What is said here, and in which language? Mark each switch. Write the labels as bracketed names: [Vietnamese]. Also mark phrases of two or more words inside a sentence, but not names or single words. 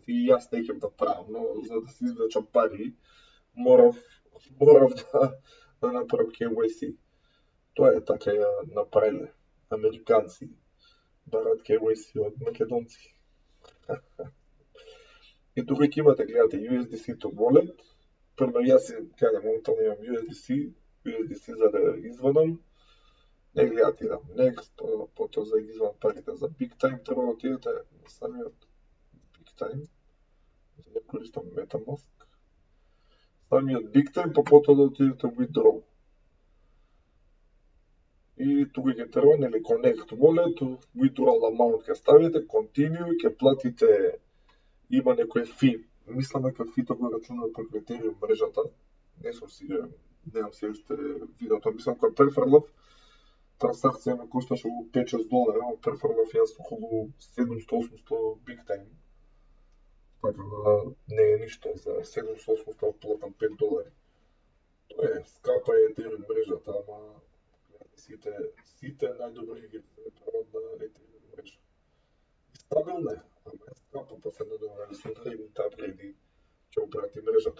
[Macedonian] И јас не ќе да правам, но за да се извлечам пари, морав да направам KYC. Тоа е така ја направиле. Американци барат KYC од македонци. И тука ќе имате, гледате, [English] USDC to wallet. [Macedonian] Прво јас кажам, моментално имам USDC за да извадам. Не гледате, идам next, потоа за да извадам парите за Big Time, треба да отидете на самиот Big Time. За да користам MetaMask. Самиот Big Time, па потоа да отидете withdraw. И тука ќе треба, нели, [English] connect wallet, withdrawal amount [Macedonian] ќе ставите, continue, ќе платите, има некој фи, мислам дека фито го рачунува по критериум мрежата, Не сум сигурен, немам се уште видеото, мислам кога префрлав, трансакција ме кошташе околу 5-6 долари, ама префрлав јас околу 700-800 big time. Така да не е ништо за 700-800 платам 5 долари. Тоа е, скапа е Ethereum мрежата, ама сите најдобри игри се прават на Ethereum мрежа. Стабилна е, ама е скапа, па се надеваме со наредните апгрейди ќе оправи мрежата.